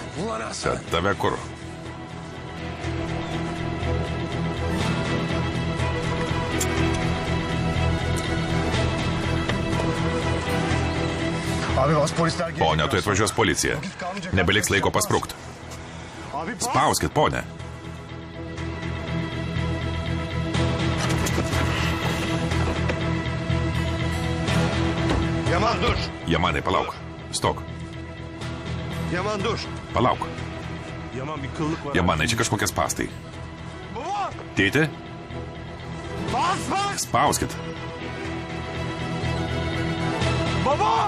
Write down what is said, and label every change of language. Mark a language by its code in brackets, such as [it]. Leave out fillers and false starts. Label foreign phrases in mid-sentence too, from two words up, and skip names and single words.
[tr] Ulan Hasan. [lt] Kad tave kur? [tr] Abi bas polisler gelecek. [lt] Pone, tuoj atvažiuos policija. Nebeliks laiko pasprūkti. [tr] Abi bas. [lt] Spauskit, pone. [tr] Yaman dur. [lt] Yamanai, palauk. Stok. [tr] Yaman dur. [lt] Palauk. [tr] Yaman bir kıllık var. [lt] Yamanai, čia kažkokie spastai. [tr] Baba. [lt] Tėti, [tr] Bas bas. [lt] spauskit. [tr] Baba.